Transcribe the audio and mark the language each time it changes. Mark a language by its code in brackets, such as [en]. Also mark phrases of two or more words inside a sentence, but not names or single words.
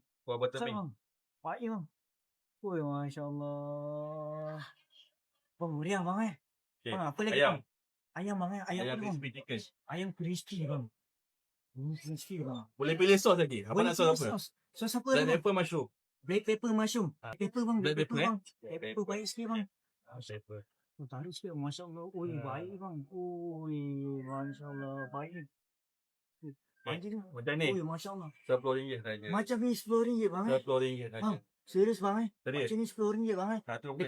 [ms] Kuah butter Pasal pink. bang. Baik bang. Masya Allah. Bang, meriah bang Okay. Bang, apa lagi Ayam. bang? Ayam bang Ayam Ayam apa bang? [en] crispy chicken. [ms] Ayam crispy bang. Crispy bang. Boleh pilih sos lagi. Apa nak sos apa? Sos apa Black bang? [en] pepper mushroom. Black pepper mushroom. Pepper bang. Black pepper [ms] bang. Pepper baik sikit bang. Pepper. Tarik sikit. Masya Allah. Baik bang. Masya Allah. Baik. Baik ni. Macam ni. Masya Allah. RM10 saja. Macam ni RM10 bang RM10 saja. Bang, serius bang Serius. Macam ni RM10 bang Satu Dekat